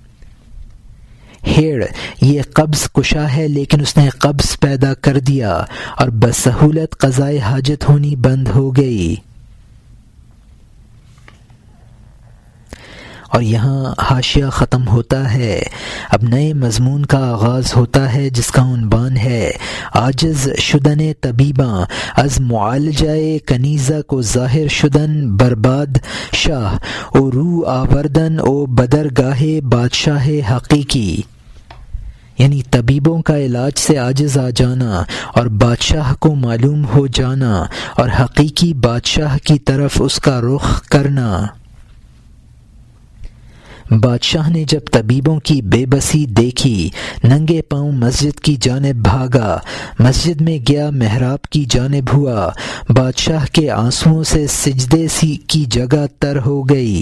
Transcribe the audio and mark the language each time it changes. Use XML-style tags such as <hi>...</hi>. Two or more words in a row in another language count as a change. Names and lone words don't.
<ur>ہیڑ یہ قبض کشا ہے لیکن اس نے قبض پیدا کر دیا اور بسہولت قضائے حاجت ہونی بند ہو گئی۔ اور یہاں حاشیہ ختم ہوتا ہے۔ اب نئے مضمون کا آغاز ہوتا ہے جس کا عنوان ہے</ur> <fa>عاجز شدن طبیباں از معالجہ کنیزہ کو ظاہر شدن برباد شاہ او رو آوردن او بدرگاہ بادشاہ حقیقی،</fa> <ur>یعنی طبیبوں کا علاج سے عاجز آ جانا اور بادشاہ کو معلوم ہو جانا اور حقیقی بادشاہ کی طرف اس کا رخ کرنا۔ بادشاہ نے جب طبیبوں کی بے بسی دیکھی ننگے پاؤں مسجد کی جانب بھاگا، مسجد میں گیا، محراب کی جانب ہوا، بادشاہ کے آنسوؤں سے سجدے سی کی جگہ تر ہو گئی۔</ur>